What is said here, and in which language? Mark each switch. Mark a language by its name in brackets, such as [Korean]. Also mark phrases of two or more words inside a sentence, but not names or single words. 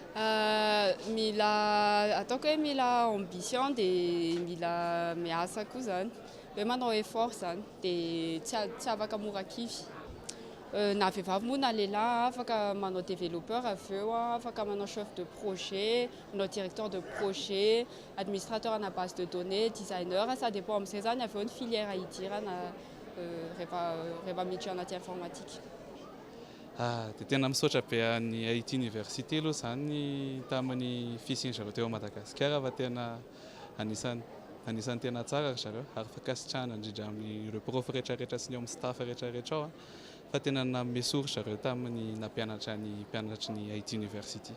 [Malagasy] Mila ataoko hoe mila ambition dia mila miasa koa zany hoe manao effort zany dia tsy afaka mora kivy. Na vehivavy moa na lehilahy afaka manao développeur avy eo, afaka manao [French] chef de projet, [Malagasy] manao [French] directeur de projet, [Malagasy] administrateur ana [French] base de données, [Malagasy] designer, [French] ça dépend [Malagasy] amin'izay zany avy eo ny filière hidirana rehefa miditra anaty informatika. Dia tena misaotra be any IT Université aloha zany tamin'ny fisiany zareo teo Madagasikara fa tena anisany tena tsara zareo ary fakasitrahana indrindra amin'ireo prof rehetrarehetra sy ny amin'ny staff rehetrarehetra ao fa tena namesoro zareo tamin'ny nampianatra ny mpianatry ny IT University.